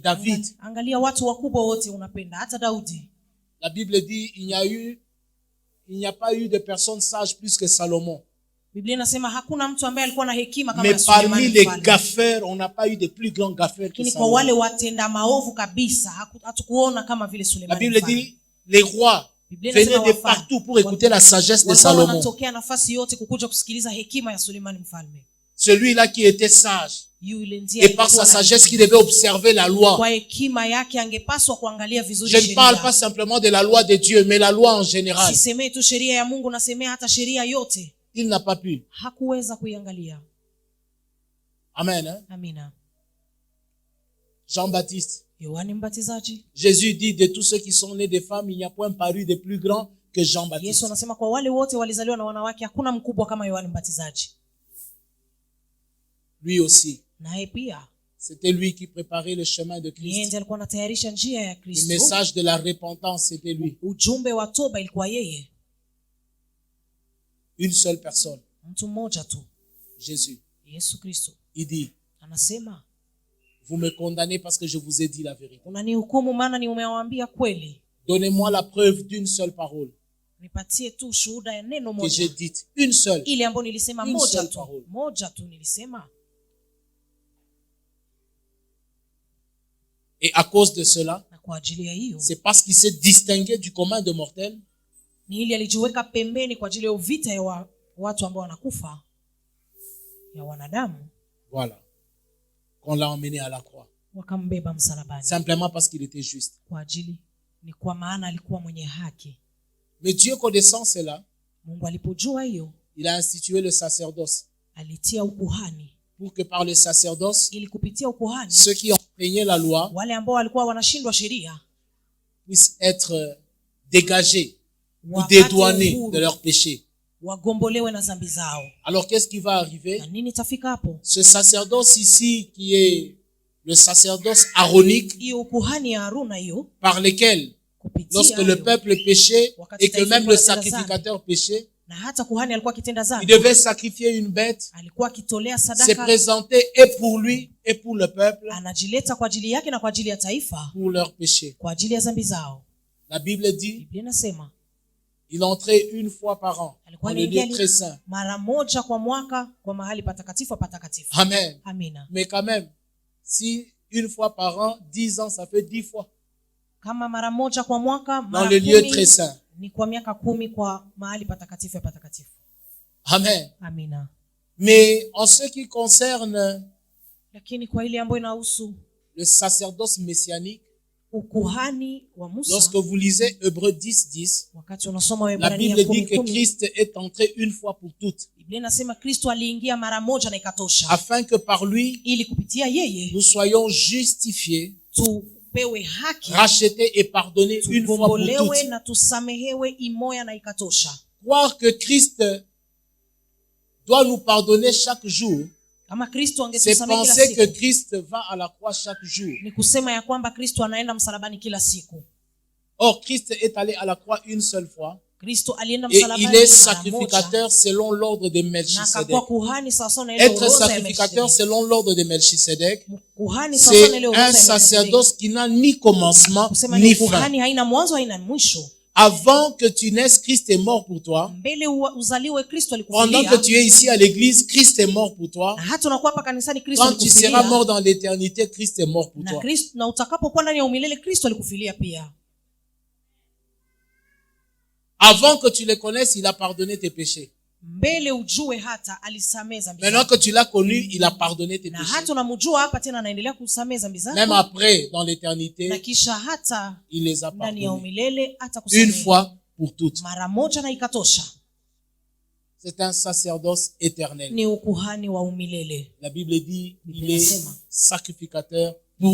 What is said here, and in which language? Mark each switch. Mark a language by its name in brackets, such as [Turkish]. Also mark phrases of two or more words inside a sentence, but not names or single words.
[Swahili] David, Angalia watu wakubwa wote unapenda, hata Daudi. [French] la Bible dit il n'y a pas eu de personne sage plus que Salomon. [Swahili] Biblia inasema hakuna mtu ambaye alikuwa na hekima kama [French] Mais [Swahili] Sulemani [French] parmi les [Swahili] mfalme. [French] gaffeurs, on n'a pas eu de plus grands gaffeurs que [Swahili] Lakini kwa [French] Salomon. [Swahili] wale watenda maovu kabisa hatukuona kama vile [French] La [Swahili] Sulemani [French] Bible [Swahili] mfalme. [French] dit les rois [Swahili] Biblia [French] venaient [Swahili] inasema [French] de [Swahili] wafalme [French] partout pour écouter la sagesse de [Swahili] walikuwa [French] Salomon. [Swahili] wanatokea nafasi yote kukuja kusikiliza hekima ya Sulemani mfalme. [French] Ce celui-là qui était sage, [Swahili] yule ndiye [French] et par [Swahili] alikuwa [French] sa [Swahili] na [French] sagesse [Swahili] hekima. [French] qui devait observer la loi. [Swahili] Kwa hekima yake angepaswa kuangalia vizuri [French] Je ne parle [Swahili] sheria. [French] pas simplement de la loi de Dieu, mais la loi en général. [Swahili] Sisemei tu sheria ya Mungu, nasemea hata sheria yote. [French] Il n'a pas pu. [Swahili] Hakuweza kuiangalia. [French] Amen. Hein? [Swahili] Amina. [French] Jean-Baptiste. [Swahili] Yohane Mbatizaji. [French] Jésus dit de tous ceux qui sont nés de femmes, il n'y a point paru de plus grand que Jean-Baptiste. [Swahili] Yesu anasema kwa wale wote walizaliwa na wanawake hakuna mkubwa kama Yohane Mbatizaji. [French] Lui aussi. [Swahili] Naye pia [French] C'était lui qui préparait le chemin de [Swahili] yeye [French] Christ. [Swahili] ndiye alikuwa anatayarisha njia ya [French] Le [Swahili] Kristo. [French] message de la repentance, c'était lui. [Swahili] Ujumbe wa toba ilikuwa yeye. [French] Une seule personne, [Swahili] Mtu mmoja tu, [French] Jésus. [Swahili] Yesu Kristo. [French] Il dit, [Swahili] Anasema, [French] vous me condamnez parce que je vous ai dit la vérité. [Swahili] unanihukumu maana nimewaambia kweli. [French] Donnez-moi la preuve d'une seule parole [Swahili] Nipatie tu shuhuda ya neno [French] que j'ai [Swahili] moja. [French] dite. Une seule. [Swahili] Ile ambayo nilisema [French] Une [Swahili] moja [French] seule [Swahili] tu. [French] parole. [Swahili] Moja tu nilisema. [French] Et à cause de cela, [Swahili] Na kwa ajili ya hiyo, [French] c'est parce qu'il s'est distingué du commun de mortels [Swahili] ni ili alijiweka pembeni kwa ajili ya vita ya watu ambao wanakufa, ya wanadamu, [French] voilà, qu'on l'a emmené à la croix. [Swahili] wakambeba msalabani. [French] Simplement parce qu'il était juste. [Swahili] Kwa ajili ni kwa maana alikuwa mwenye haki. [French] Mais Dieu connaissant cela, [Swahili] Mungu alipojua hiyo, [French] il a institué le sacerdoce [Swahili] alitia ukuhani, [French] pour que par le sacerdoce, [Swahili] ili kupitia ukuhani [French] ceux qui enfreignaient la loi [Swahili] wale ambao walikuwa wanashindwa sheria [French] puissent être dégagés ou [Swahili] wapate [French] dédouanés [Swahili] uhuru, [French] de leurs péchés. [Swahili] wagombolewe na dhambi zao. [French] Alors qu'est-ce qui va arriver? [Swahili] Na nini tafika hapo? [French] Ce sacerdoce ici, qui est le sacerdoce aronique, [Swahili] Hiyo ukuhani ya Haruna hiyo, [French] par lequel, [Swahili] kupitia [French] lorsque le [Swahili] hiyo, [French] peuple péchait et que même le sacrificateur péchait, [Swahili] na hata kuhani alikuwa akitenda [French] il [Swahili] dhambi, [French] devait sacrifier une bête, [Swahili] alikuwa akitolea [French] se [Swahili] sadaka, [French] présenter et pour lui et pour le peuple, [Swahili] anajileta kwa ajili yake na kwa ajili ya taifa, [French] pour leurs péchés. [Swahili] kwa ajili ya dhambi zao. [French] La Bible dit, [Swahili] Biblia inasema [French] il entrait une fois par an [Swahili] alikuwa [French] dans le lieu très saint. [Swahili] mara moja kwa mwaka kwa mahali patakatifu patakatifu. [French] Amen. [Swahili] Amina. [French] Mais quand même, si une fois par an, 10 ans, ça fait 10 fois [Swahili] Kama mara moja kwa mwaka, [French] dans [Swahili] mara [French] le lieu [Swahili] 10 [French] très saint. [Swahili] ni kwa miaka 10 kwa mahali patakatifu ya patakatifu. [French] Amen. [Swahili] Amina. [French] Mais en ce qui concerne [Swahili] Lakini kwa ile ambayo inahusu [French] le sacerdoce messianique, [Swahili] ukuhani wa Musa, [French] lorsque vous lisez Hébreux 10:10, [Swahili] wakati unasoma [French] la [Swahili] Waebrania [French] Bible dit que [Swahili] 10:10, [French] Christ est entré une fois pour toutes, [Swahili] Biblia inasema Kristo aliingia mara moja na ikatosha, [French] afin que par lui, [Swahili] ili kupitia yeye [French] nous soyons justifiés, [Swahili] tupewe haki, [French] rachetés et pardonnés une fois pour [Swahili] tugombolewe [French] toutes. [Swahili] na tusamehewe imoya na ikatosha. [French] Croire que Christ doit nous pardonner chaque jour, [Swahili] Kama Kristo [French] c'est [Swahili] angetusamehe kila [French] penser que [Swahili] siku, [French] Christ va à la croix chaque jour. [Swahili] ni kusema ya kwamba Kristo anaenda msalabani kila siku. [French] Or, Christ est allé à la croix une seule fois [Swahili] Kristo alienda [French] et [Swahili] msalabani [French] il est [Swahili] mara moja [French] sacrificateur selon l'ordre de [Swahili] na [French] Melchisedec. [Swahili] akakuwa kuhani sawasawa na ile [French] Être [Swahili] orodha ya [French] sacrificateur [Swahili] Melkisedeki. [French] selon l'ordre de Melchisedec, [Swahili] Kuhani sawasawa na ile [French] c'est [Swahili] orodha [French] un [Swahili] ya Melkisedeki. [French] sacerdoce qui n'a ni commencement [Swahili] Kusema [French] ni [Swahili] ni [French] fin. [Swahili] kuhani haina mwanzo haina mwisho. [French] Avant que tu naisses, Christ est mort pour toi. [Swahili] Mbele uzaliwe Kristo [French] Pendant [Swahili] alikufilia, [French] que tu es ici à l'église, Christ est mort pour toi. [Swahili] na hata unakuwa hapa kanisani Kristo [French] Quand tu seras [Swahili] alikufilia, [French] mort dans l'éternité, Christ est mort pour [Swahili] na [French] toi. [Swahili] Kristo, na utakapokuwa ndani ya umilele Kristo alikufilia pia. [French] Avant que tu le connaisses, il a pardonné tes péchés. [Swahili] Mbele ujue hata alisamehe dhambi [French] Maintenant [Swahili] zako, [French] que tu l'as connu, il a pardonné tes [Swahili] na [French] péchés. [Swahili] hata unamjua hapa tena anaendelea kusamehe dhambi [French] Même [Swahili] zako, [French] après, dans [Swahili] na [French] l'éternité, [Swahili] kisha hata [French] il les a [Swahili] ndani ya [French] pardonnés. [Swahili] umilele hata [French] Une [Swahili] kusamehe [French] fois pour toutes. [Swahili] mara moja na ikatosha. [French] C'est un sacerdoce éternel. [Swahili] Ni ukuhani wa umilele. [French] La Bible dit il [Swahili] Biblia [French] est [Swahili] inasema, [French] sacrificateur pour